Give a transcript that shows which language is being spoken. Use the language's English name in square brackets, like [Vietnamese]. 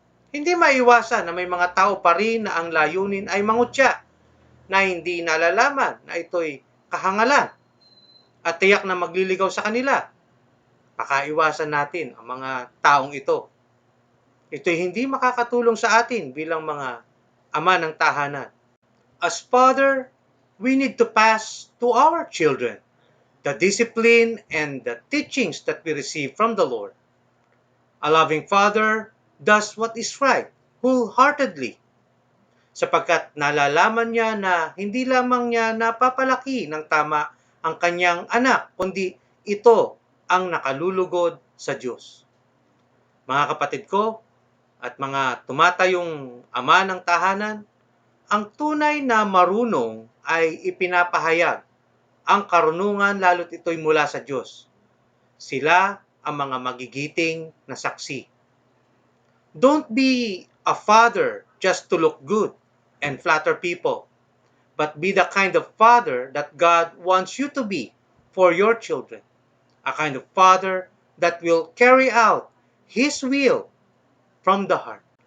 [Filipino] Hindi maiwasan na may mga tao pa rin na ang layunin ay mangutya, na hindi nalalaman na ito'y kahangalan at tiyak na magliligaw sa kanila. Pakaiwasan natin ang mga taong ito. Ito'y hindi makakatulong sa atin bilang mga ama ng tahanan. [English] As father, we need to pass to our children the discipline and the teachings that we receive from the Lord. A loving father does what is right wholeheartedly, [Filipino] sapagkat nalalaman niya na hindi lamang niya napapalaki ng tama ang kanyang anak, kundi ito ang nakalulugod sa Diyos. Mga kapatid ko at mga tumatayong ama ng tahanan, ang tunay na marunong ay ipinapahayag ang karunungan lalo't ito'y mula sa Diyos. Sila ang mga magigiting na saksi. [English] Don't be a father just to look good and flatter people, but be the kind of father that God wants you to be for your children. A kind of father that will carry out His will from the heart.